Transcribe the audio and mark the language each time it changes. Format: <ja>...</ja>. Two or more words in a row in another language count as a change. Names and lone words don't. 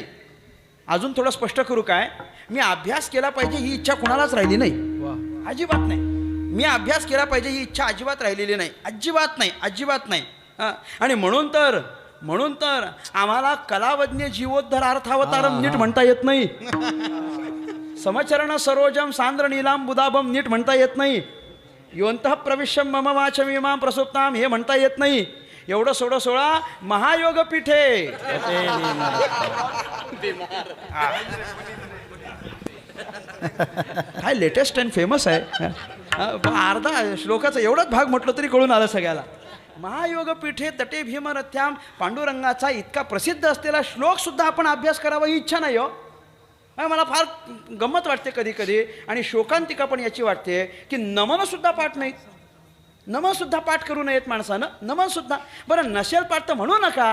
<mr>अजून थोडं स्पष्ट करू काय? मी अभ्यास केला पाहिजे ही इच्छा कोणालाच राहिली नाही. अजिबात नाही. मी अभ्यास केला पाहिजे ही इच्छा अजिबात राहिलेली नाही. अजिबात नाही. आणि म्हणून तर आम्हाला</mr> <sa>कलावज्ञ जीवोद्धर अर्थावतारम</sa> <mr>नीट म्हणता येत नाही.</mr> <sa>समचरण सरोजम सांद्र नीलाम बुदाभम</sa> <mr>नीट म्हणता येत नाही.</mr> <sa>योंतः प्रविश्यम मम वाचम इमाम प्रसुप्ताम</sa> <mr>हे म्हणता येत नाही. एवढं सोळा</mr> <sa>महायोग पीठे.</sa> <mr>काय</mr> <en>latest and famous</en> <mr>आहे. अर्धा श्लोकाचा एवढाच भाग म्हटलं तरी कळून आलं सगळ्याला.</mr> <sa>महायोग पीठे तटे भीमरथ्याम.</sa> <mr>पांडुरंगाचा इतका प्रसिद्ध असलेला श्लोक सुद्धा आपण अभ्यास करावा ही इच्छा नाही हो. मला फार गंमत वाटते कधी कधी आणि शोकांतिका पण याची वाटते की नमनसुद्धा पाठ नाहीत. नमनसुद्धा पाठ करू नयेत माणसानं. नमनसुद्धा बरं नसेल पाठ तर म्हणू नका.</mr>